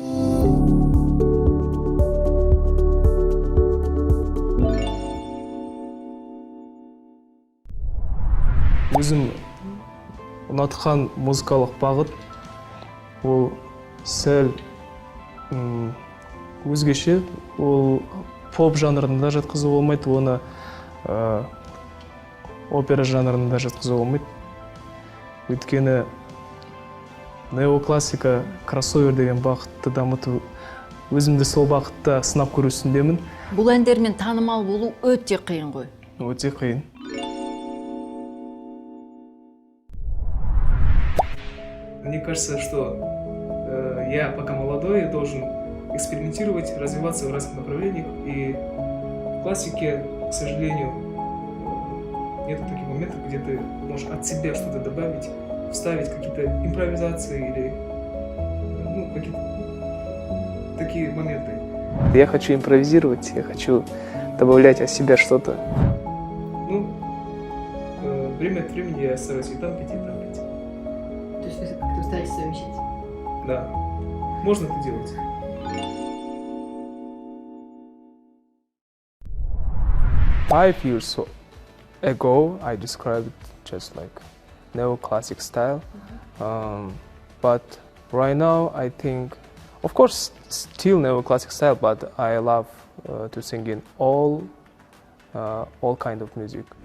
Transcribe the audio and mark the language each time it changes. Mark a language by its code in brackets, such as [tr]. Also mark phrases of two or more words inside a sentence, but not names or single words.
[kk] Өзім ұнатқан музыкалық бағыт ол сәл өзгеше, ол поп жанрында жатқызу болмайды, оны опера жанрында жатқызу болмайды. Өйткені неоклассика, кроссовер деген бағытты дамыту, өзімді сол бағытта сынап көру үстіндемін. Бұл әндермен танымал болу өте қиын ғой. Өте қиын. [ru] Мне кажется, что я пока молодой, я должен экспериментировать, развиваться в разных направлениях. И в классике, к сожалению, нет таких моментов, где ты можешь от себя что-то добавить, вставить какие-то импровизации или какие-то такие моменты. Я хочу импровизировать, я хочу добавлять от себя что-то. Время от времени я стараюсь и там петь, и там петь. То есть вы как-то стараетесь совмещать? Да, можно это делать. [en] Five years ago, I described it just like neoclassic style, but right now I think, of course, still neoclassic style, but I love to sing in all kind of music.